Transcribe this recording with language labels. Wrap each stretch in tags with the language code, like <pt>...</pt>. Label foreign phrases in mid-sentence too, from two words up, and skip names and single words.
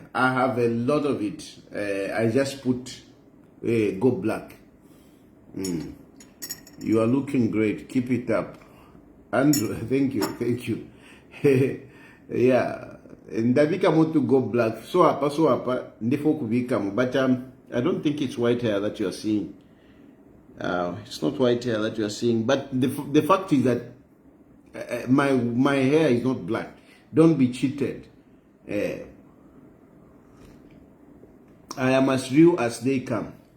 <en>I have a lot of it. I just put go black. You are looking great. Keep it up, Andrew. Thank you. Yeah,</en> <bem>ndabika mo</bem> <en>to go black.</en> <bem>So apa ndefo kubika mo.</bem> <en>But I don't think it's white hair that you are seeing. It's not white hair that you are seeing, but the fact is that my hair is not black. Don't be cheated. I am as real as they come.</en>